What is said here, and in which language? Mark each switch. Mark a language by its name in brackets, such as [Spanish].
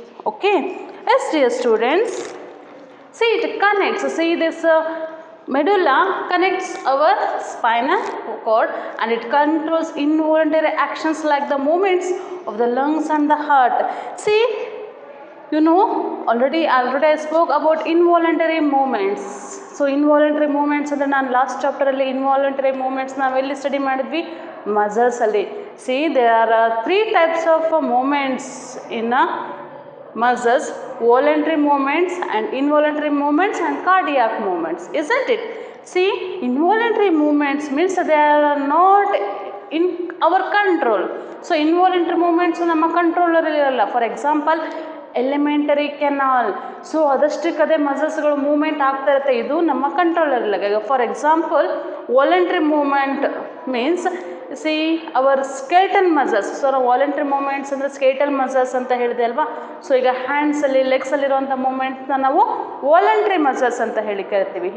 [English] Okay, yes dear students, see it connects, see this medulla connects our spinal cord and it controls involuntary actions like the movements of the lungs and the heart. See, you know, already I spoke about involuntary movements. [Kannada] So involuntary movements ಅಂದರೆ ನಾನು last ಚಾಪ್ಟರಲ್ಲಿ involuntary movements ನಾವೆಲ್ಲಿ study ಮಾಡಿದ್ವಿ, muscles ಅಲ್ಲಿ. [English] See there are 3 types of movements in muscles: voluntary movements and involuntary movements and cardiac movements, isn't it? See, involuntary movements means they are not in our control. [Kannada] So involuntary movements ನಮ್ಮ controller ಇರಲ್ಲ. For example elementary canal, so ಅದಷ್ಟಕ್ಕದೇ ಮಸಲ್ಸ್ಗಳು movement ಆಗ್ತಾ ಇರುತ್ತೆ, ಇದು ನಮ್ಮ controller ಇಲ್ಲ. [English] For example voluntary movement means see our skeletal muscles. [Kannada] So ನಾವು voluntary movements ಅಂದರೆ ಸ್ಕೆಲ್ಟಲ್ muscles ಅಂತ ಹೇಳಿದೆ ಅಲ್ವಾ. ಸೊ ಈಗ ಹ್ಯಾಂಡ್ಸಲ್ಲಿ ಲೆಗ್ಸಲ್ಲಿರುವಂಥ ಮೂವ್ಮೆಂಟ್ನ ನಾವು ವಾಲಂಟ್ರಿ ಮಸಲ್ಸ್ ಅಂತ ಹೇಳಿ ಕರಿತೀವಿ.